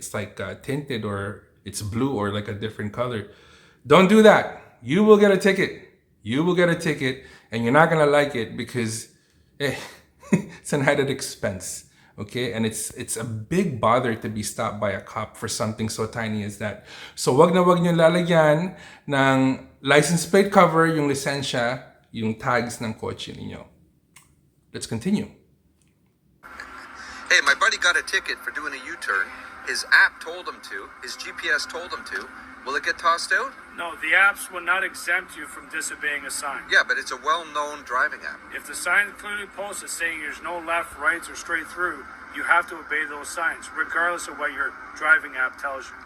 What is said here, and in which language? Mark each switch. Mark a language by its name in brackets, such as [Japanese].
[English] It's like tinted or it's blue or like a different color. Don't do that. You will get a ticket. You will get a ticket and you're not gonna like it because it's an added expense. Okay, and it's a big bother to be stopped by a cop for something so tiny as that. [Filipino] So wag na wag niyo lalagyan ng license plate cover, yung lisensya, yung tags ng kotse niyo. [English] Let's continue. Hey, my buddy got a ticket for doing a U-turn. His app told him to. His GPS told him to. Will it get tossed out? No, the apps will not exempt you from disobeying a sign. Yeah, but it's a well-known driving app. If the sign clearly posted saying there's no left, rights, or straight through, you have to obey those signs, regardless of what your driving app tells you.